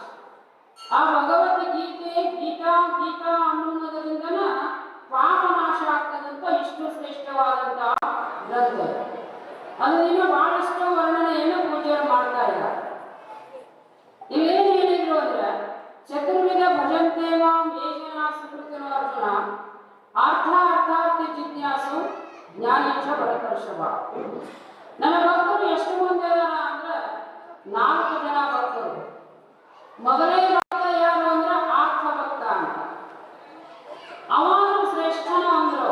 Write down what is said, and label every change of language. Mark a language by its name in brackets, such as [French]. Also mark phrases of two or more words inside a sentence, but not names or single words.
[Kannada] ಆ ಭಗವದ್ಗೀತೆ ಗೀತಾ ಗೀತಾ ಅನ್ನುವುದರಿಂದನ ಪಾಪ ನಾಶ ಆಗ್ತದಂತ ಇಷ್ಟು ಶ್ರೇಷ್ಠವಾದಂತಹ ಗ್ರಂಥ. ಅದನ್ನ ಬಹಳಷ್ಟು ವರ್ಣನೆಯನ್ನು ಪೂಜೆಯನ್ನು ಮಾಡ್ತಾ ಇದ್ದಾರೆ. ಇಲ್ಲೇನು ಹೇಳಿದ್ರು ಅಂದ್ರೆ [Sanskrit] ಚತುರ್ವಿಧ ಭಜಂತೆ ಮಾಂ ಯೇ ಜನಾ ಸುಕೃತಿನೋ ಅರ್ಜುನ ಅರ್ಥ ಅರ್ಥಾರ್ಥಿ ಜಿಜ್ಞಾಸು ಜ್ಞಾನೇಚ್ಛ ಭರತರ್ಷಭ. [Kannada] ನನ್ನ ಭಕ್ತರು ಎಷ್ಟು ಮಂದಿ ಅದಾರ ಅಂದ್ರೆ 4 ಜನ ಭಕ್ತರು. ಮೊದಲೇ ಭಕ್ತ ಯಾರು ಅಂದ್ರೆ ಆರ್ಥ ಭಕ್ತ ಅಂತ. ಅವನು ಶ್ರೇಷ್ಠನು ಅಂದ್ರು.